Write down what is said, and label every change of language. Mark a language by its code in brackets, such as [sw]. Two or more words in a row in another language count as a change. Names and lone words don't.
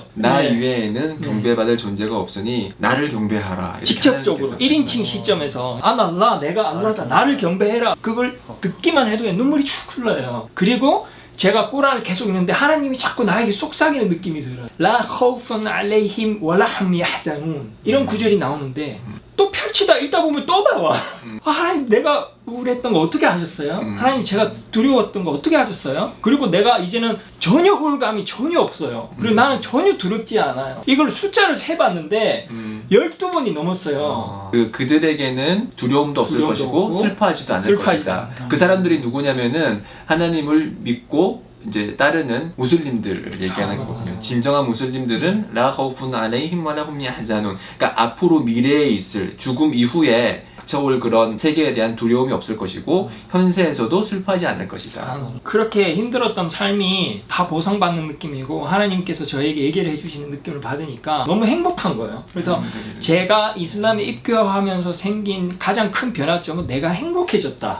[ko] 나 네. 이외에는 경배받을 존재가 없으니 나를 경배하라. 이렇게 직접적으로 하나님께서 1인칭 말씀하시죠. 시점에서 알라, 내가 알라다. 나를 경배해라. 그걸 듣기만 해도 눈물이 축 흘러요. 그리고 제가 꾸란을 계속 읽는데 하나님이 자꾸 나에게 속삭이는 느낌이 들어요. [ar] لا خوف عليهم ولا هم يحزنون. [ko] 이런 구절이 나오는데 또 펼치다 읽다 보면 또 나와. 아, 하나님 내가 우울했던 거 어떻게 하셨어요? 하나님 제가 두려웠던 거 어떻게 하셨어요? 그리고 내가 이제는 전혀 우울감이 전혀 없어요. 그리고 나는 전혀 두렵지 않아요. 이걸 숫자를 세봤는데 12번이 넘었어요. 그들에게는 두려움도 없을 두려움도 것이고 없고 슬퍼하지도 않을 슬퍼하지도 것이다. 않다. 그 사람들이 누구냐면은 하나님을 믿고 이제 따르는 무슬림들을 얘기하는 거거든요. 진정한 무슬림들은 [ar] لا خوف عليهم ولا هم يحزنون. [ko] 그러니까 앞으로 미래에 있을 죽음 이후에 닥쳐올 그런 세계에 대한 두려움이 없을 것이고 현세에서도 슬퍼하지 않을 것이다. 그렇게 힘들었던 삶이 다 보상받는 느낌이고 하나님께서 저에게 얘기를 해주시는 느낌을 받으니까 너무 행복한 거예요. 그래서 제가 이슬람에 입교하면서 생긴 가장 큰 변화점은 내가 행복해졌다.